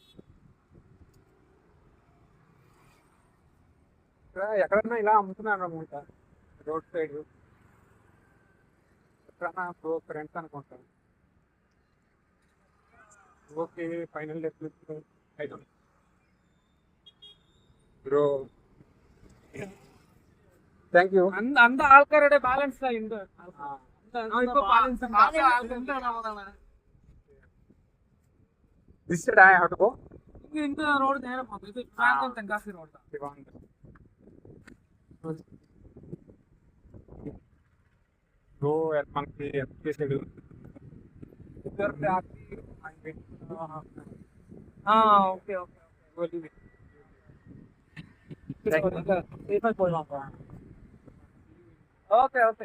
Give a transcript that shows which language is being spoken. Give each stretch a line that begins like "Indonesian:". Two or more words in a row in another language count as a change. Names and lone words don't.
Telugu: ఎక్కడన్నా ఇలా అమ్ముతున్నాను అనమాట
English: road side.
Telugu: ఎక్కడన్నా
English: bro friends
Telugu: అనుకుంటాను.
English: okay final అయితే bro thank you.
Tamil: அந்த ஆள்காரோட பேலன்ஸ் தான் இந்த இப்போ பேலன்ஸ்
English: this side I have to go.
Tamil: இந்த ரோடு நேரா போகுது. இது ట్రాంగల్ తెంకాసి రోడ్ தான்.
Telugu: బ్రో మనకి ఎంత చేసాడు?
English: okay okay okay okay